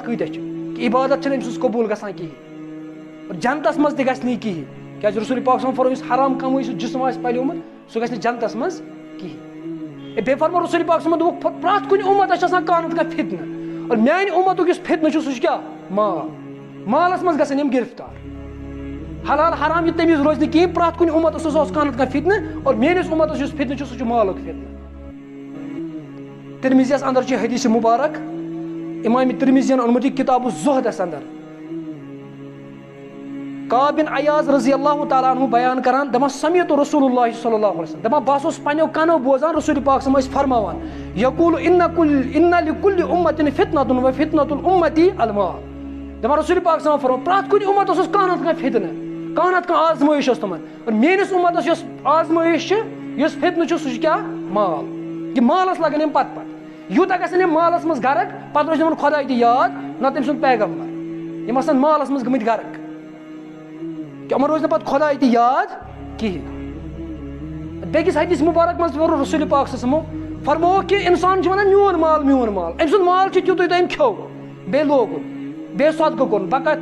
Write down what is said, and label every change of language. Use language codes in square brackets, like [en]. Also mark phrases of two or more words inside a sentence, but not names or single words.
[ks] کۭتیاہ چھِ کہ عبادت چھنہٕ أمۍ سٕنٛز قبوٗل گژھان کِہیٖنۍ اور جنتس منٛز تہِ گژھِ نہٕ یہِ کِہیٖنۍ کیازِ رسول پاک [ar] صلی اللہ علیہ وسلم [ks] فرموو یُس حرام کمٲے سُہ جسم آسہِ پلیومُت سُہ گژھِ نہٕ جنتس منٛز کِہیٖنۍ بیٚیہِ فرموو رسول پاک [ar] صلی اللہ علیہ وسلم [ks] دوٚپُکھ پرٛٮ۪تھ کُنہِ اُمتس چھِ آسان کانٛہہ نتہٕ کانٛہہ فتنہٕ اور میانہِ اُمتُک یُس فتنہٕ چھُ سُہ چھُ کیٛاہ مال مالس منٛز گژھن یِم گرفتار حلال حرام یہِ تمیٖز روزِ نہٕ کِہیٖنۍ پرٛٮ۪تھ کُنہِ اُمتس اوس کانٛہہ نتہٕ کانٛہہ فتنہٕ اور میٲنِس اُمتس یُس فتنہٕ چھُ سُہ چھُ مالُک فتنہٕ ترمذیَس اندر چھُ حدیث مبارک امام ترمذیَن اوٚنمُت یہِ کتاب الزہدس اندر کعب بن عیاض [ar] رضی اللہ تعالیٰ عنہ [ks] بیان کران دپان [ar] سمعت رسول اللہ صلی اللہ علیہ وسلم [ks] دپان بہٕ اوسُس پننیو کنو بوزان رسول پاک [ar] صلی اللہ علیہ وسلم [ks] ٲسۍ فرماوان [ar] یقول ان لکل امة فتنة وفتنة الامة المال [ks] دپان رسول پاک [ar] صلی اللہ علیہ وسلم [ks] فرماوان پرٛٮ۪تھ کُنہِ اُمتس اوس کانٛہہ نتہٕ کانٛہہ فتنہٕ کانٛہہ نتہٕ کانٛہہ آزمٲیش ٲس تِمن اور میٲنِس اُمتس یۄس آزمٲیش چھِ یُس فتنہٕ چھُ سُہ چھُ کیٛاہ مال یہِ مالس لگن یِم پتہٕ یوٗتاہ گژھن یِم مالس منٛز غرق پتہٕ روزِ یِمن خۄداے تہِ یاد نہ تٔمۍ سُنٛد پیغمبر یِم آسن مالس منٛز گٔمٕتۍ غرق کہ یِمن روزِ نہٕ پتہٕ خۄداے تہِ یاد کِہیٖنۍ بیٚکِس حدیث مبارک منٛز ووٚن رسول پاک [ar] صلی اللہ علیہ وسلم [ks] فرمووُکھ کہ انسان چھُ ونان میون مال أمۍ سُنٛد مال چھُ تیُتُے تہٕ أمۍ کھیوٚو بیٚیہِ لوگُن بیٚیہِ صدقہٕ کوٚرُن بقایت